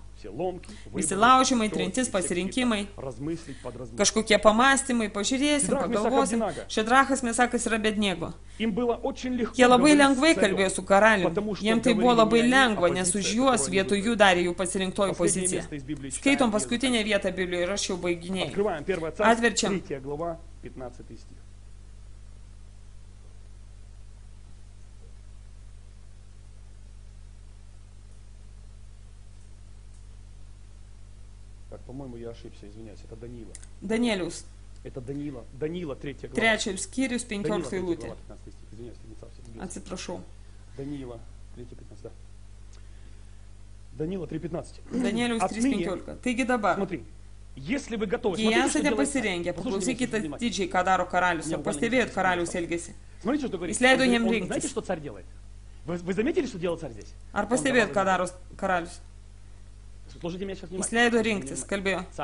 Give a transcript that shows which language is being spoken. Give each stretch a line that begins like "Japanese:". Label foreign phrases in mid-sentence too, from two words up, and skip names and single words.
Lithuanian: Visi laužimai, trintis, pasirinkimai, kažkokie pamastymai, pažiūrėsim, pagalvosim. Šedrachas, Mesakas ir Abednego. Jie labai lengvai kalbėjo su karaliu. Jiems tai buvo labai lengva, nes už juos vietoj jų darė jų pasirinktoji pozicija. Skaitom paskutinę vietą Biblijoje ir aš jau baiginėjau. Atverčiam.
Russian: По-моему, я ошибся, извиняюсь, это Даниила.
Lithuanian: Danielius.
Russian: Это Даниила, 3 глава.
Lithuanian: Trečias skyrius, 15 eilutė.
Russian: Извиняюсь,
Lithuanian: Atsiprašau.
Russian: Даниила, 3:15, да. Даниила 3:15.
Lithuanian: Danielius 3:15. Taigi dabar, jei esate pasirengę, paklausykite didžiai, ką daro karalius. Ar pastebėjot karalius elgesį? Jis leido jiem rinktis. Ar pastebėjot, ką daro karalius? Jis leido rinktis, kalbėjo.